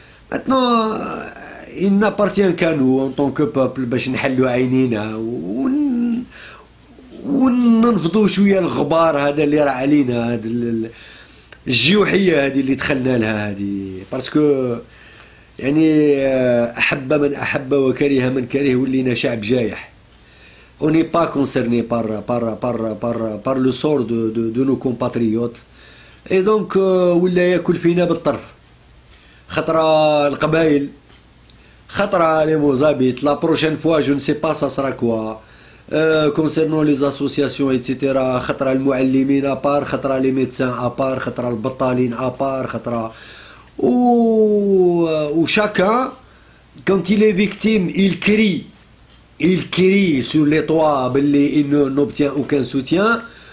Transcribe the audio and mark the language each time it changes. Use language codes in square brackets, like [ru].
[fr] Maintenant il n'appartient qu'à nous en tant que peuple [ar] باش نحلوا عينينا وننفضوا شوية الغبار هذا اللي راه علينا، هذا الجيوحيه هذه اللي دخلنا لها هذه، باسكو يعني احب من احب وكره من كره، ولينا شعب جايح. [fr] On n'est pas concerné par le sort de nos compatriotes. Et donc [ar] ولا ياكل فينا بالطرف، خطرة القبائل، خطرة les Mozambiques. [fr] La prochaine fois je ne sais pas ça sera quoi. Concernant les associations etc. [ar] خطرة المعلمين ابار، خطرة [fr] les médecins ابار، خطرة البطالين ابار، خطرة ou chacun quand il est victime il crie sur les toits, il n'obtient aucun soutien.